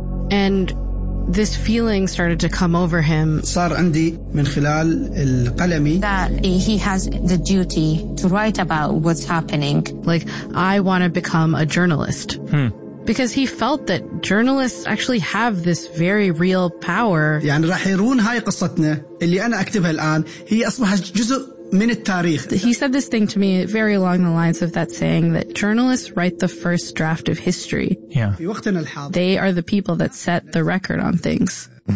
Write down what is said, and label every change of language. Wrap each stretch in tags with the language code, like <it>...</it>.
<en>And this feeling started to come over him.</en> <ar>صار عندي من خلال القلمي</ar> <en>that he has the duty to write about what's happening. Like, I want to become a journalist. Hmm. Because he felt that journalists actually have this very real power.</en> <ar>يعني راح يرون هاي قصتنا اللي أنا أكتبها الآن هي أصبحت جزء من التاريخ.</ar> <en>He said this thing to me very along the lines of that saying that journalists write the first draft of history. Yeah.</en> <ar>في وقتنا الحاضر.</ar> <en>They are the people that set the record on things.</en>